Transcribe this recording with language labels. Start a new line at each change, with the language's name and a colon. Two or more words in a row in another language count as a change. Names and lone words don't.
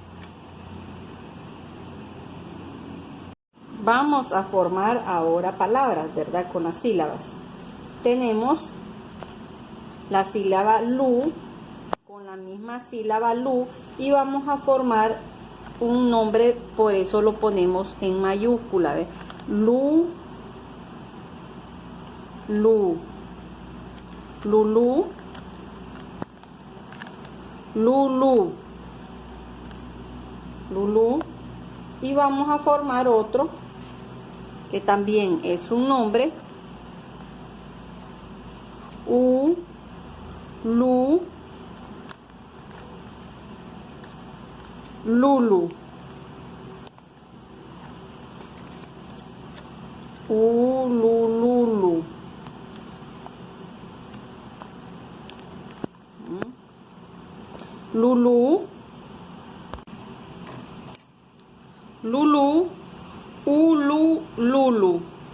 Spanish: Vamos a formar ahora palabras, ¿verdad? Con las sílabas. Tenemos la sílaba lu con la misma sílaba lu y vamos a formar un nombre, por eso lo ponemos en mayúscula. ¿Ves? Lu, lu, lulu, lulu, lulu. Y vamos a formar otro que también es un nombre. U, lu, lulu. U, lu, lulu. Lulu, lulu, ulu, lulu.